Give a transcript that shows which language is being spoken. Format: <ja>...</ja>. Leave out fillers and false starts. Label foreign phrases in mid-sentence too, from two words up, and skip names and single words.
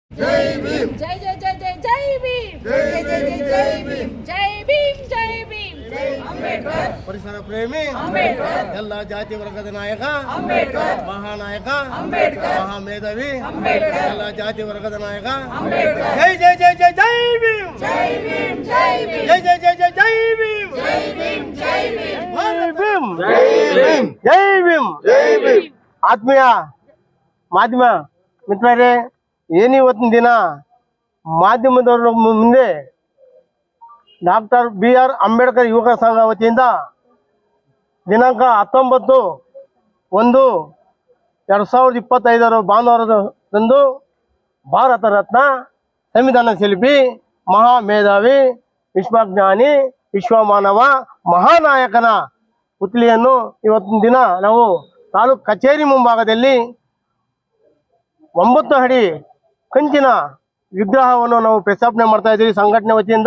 <kn>जय भीम जय जय जय जय जय भीम जय जय जय जय भीम जय भीम जय भीम जय अंबेडकर ಪರಿಸರ ಪ್ರೇಮಿ अंबेडकर ಎಲ್ಲ ಜಾತಿ ವರ್ಗದ ನಾಯಕ अंबेडकर ಮಹಾನಾಯಕ अंबेडकर ಮಹಾಮೇಧಾವಿ अंबेडकर ಎಲ್ಲ ಜಾತಿ ವರ್ಗದ ನಾಯಕ अंबेडकर ಜೈ ಜೈ ಜೈ ಜೈ ಜೈ ಭೀಮ್ जय भीम जय भीम ಜೈ ಜೈ ಜೈ ಜೈ ಜೈ ಭೀಮ್ जय भीम जय भीम ಜೈ ಭೀಮ್ भीम ಜೈ ಭೀಮ್ जय भीम ಆತ್ಮೀಯ ಮಾಧ್ಯಮ ಮಿತ್ರರೇ, ಏನಿವತ್ತಿನ ದಿನ ಮಾಧ್ಯಮದವರ ಮುಂದೆ ಡಾಕ್ಟರ್ BR ಅಂಬೇಡ್ಕರ್ ಯುವಕ ಸಂಘ ವತಿಯಿಂದ ದಿನಾಂಕ 19/1/2025 ಭಾನುವಾರದಂದು ಭಾರತ ರತ್ನ, ಸಂವಿಧಾನ ಶಿಲ್ಪಿ, ಮಹಾಮೇಧಾವಿ, ವಿಶ್ವಜ್ಞಾನಿ, ವಿಶ್ವಮಾನವ, ಮಹಾನಾಯಕನ ಪುತ್ಲಿಯನ್ನು ಇವತ್ತಿನ ದಿನ ನಾವು ತಾಲೂಕು ಕಚೇರಿ ಮುಂಭಾಗದಲ್ಲಿ 9 ಅಡಿ ಕಂಚಿನ ವಿಗ್ರಹವನ್ನು ನಾವು ಪ್ರತಿಷ್ಠಾಪನೆ ಮಾಡ್ತಾ ಇದ್ದೀವಿ ಸಂಘಟನೆ ವತಿಯಿಂದ.</kn>